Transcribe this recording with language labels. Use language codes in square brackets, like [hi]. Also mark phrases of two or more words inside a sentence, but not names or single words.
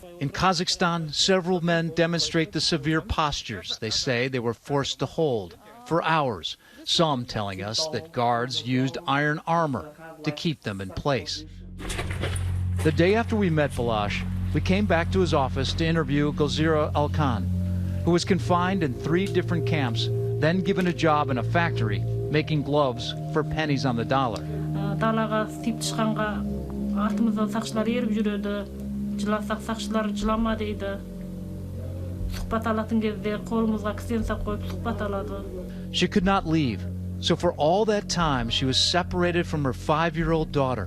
[en] In Kazakhstan, several men demonstrate the severe postures they say they were forced to hold for hours, some telling us that guards used iron armor to keep them in place. The day after we met Balash, we came back to his office to interview Gulzira Alkan, who was confined in 3 different camps, then given a job in a factory making gloves for pennies on the dollar. [kk] Далаға істеп шыққанға артымыздан сақшылар еріп жүреді. Жыласақ сақшылар жылама дейді. Сұхбат алатын кезде қолымызға кісен сақ қойып сұхбат алады. [en] She could not leave, so for all that time she was separated from her 5-year-old daughter.